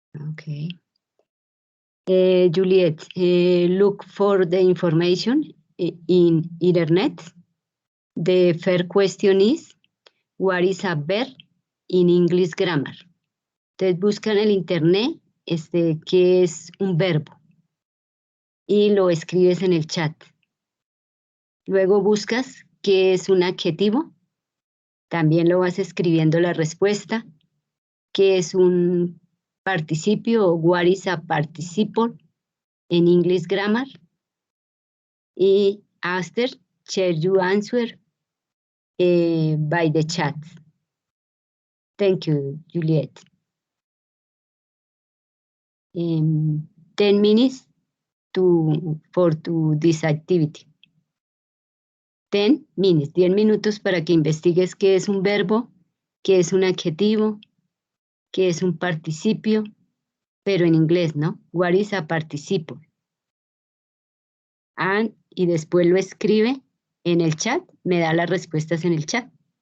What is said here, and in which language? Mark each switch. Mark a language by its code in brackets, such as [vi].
[en] Okay. Juliet, look for the information in internet. The first question is, what is a verb in English grammar? [es] Entonces busca en el internet qué es un verbo y lo escribes en el chat. Luego buscas qué es un adjetivo. También lo vas escribiendo la respuesta. ¿Qué es un participio o [en] what is a participle [es] en English grammar? [en] Y after, share your answer by the chat. Thank you, Juliet. 10 minutes for this activity. [es] 10 minutes, 10 minutos para que investigues qué es un verbo, qué es un adjetivo, qué es un participio, pero en inglés, ¿no? [en] What is a participle? [es] Y después lo escribe en el chat, me da las respuestas en el chat.